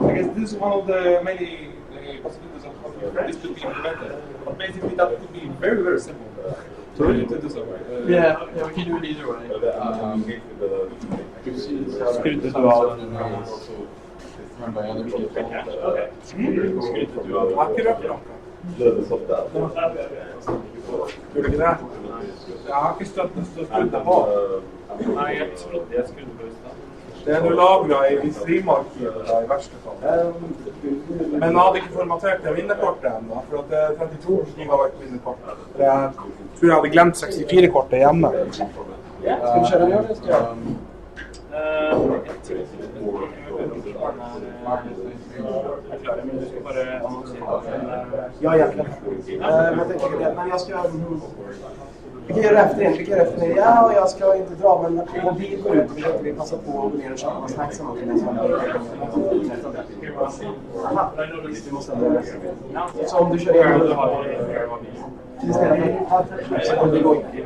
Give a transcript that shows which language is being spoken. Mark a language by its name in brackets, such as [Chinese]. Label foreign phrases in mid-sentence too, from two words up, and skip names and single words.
[English] I guess this is one of the many possibilities of how this could be implemented. But basically, that could be very, very simple to do so. Yeah, we can do it either way. We've seen this run by other people. [Norwegian] Gjorde du det? Jeg har ikke støtt på. Nei, jeg trodde jeg skulle bøste. Det er nå lagret i streamarkivet da, i verste fall. Men jeg hadde ikke formatert det minnekortet ennå, for at det er 32 gigabyte minnekort. Jeg tror jeg hadde glemt 64-kortet hjemme. Skal vi kjøre den, eller skal jeg? Jeg klarer, men du skal bare annonsere. [Swedish] Ja, jag kan. Jag tänker det, men jag ska... Vi kan göra efter det. Ja, och jag ska inte dra, men mobil går ut. Vi passar på att gå ner och köpa snacks. Aha, vi måste ändå läsa. Så om du kör igen... Så kommer vi gå in.